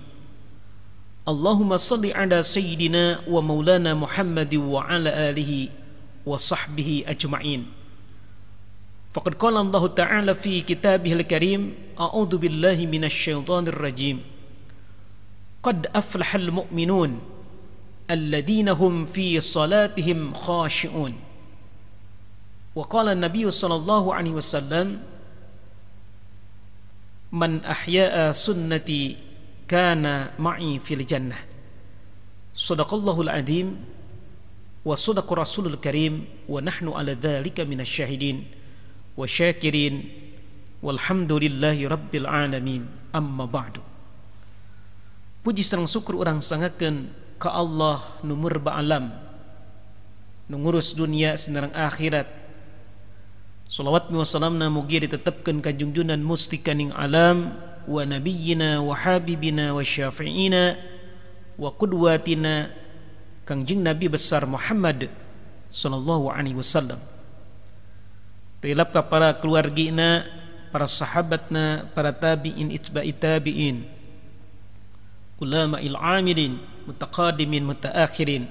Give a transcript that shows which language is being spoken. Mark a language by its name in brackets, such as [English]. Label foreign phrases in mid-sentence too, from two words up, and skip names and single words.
[Arabic] اللهم صل على سيدنا ومولانا محمد وعلى آله وصحبه أجمعين. فقد قال الله تعالى في كتابه الكريم، أعوذ بالله من الشيطان الرجيم. قد أفلح المؤمنون الذين هم في صلاتهم خاشعون. وقال النبي صلى الله عليه وسلم، من أحيا سنتي كان معي في الجنة. صدق الله العظيم وصدق رسول الكريم ونحن على ذلك من الشاهدين وشاكرين والحمد لله رب العالمين. أما بعد. [Sundanese] Puji sareng syukur urang sangakeun ka Allah nu murba alam, nu ngurus dunia senareng akhirat. Salawat wa salamna mugi ditetepkeun ka junjunan mustikaning alam [Arabic] ونبينا وحبيبنا وشفيعنا وقدوتنا [Sundanese] Kangjeng Nabi besar Muhammad [Arabic] صلى الله عليه وسلم. [Sundanese] Tilap ka para keluargina, para sahabatna, para [Arabic] تابعين أتباع تابعين، علماء العاملين، متقدمين متأخرين.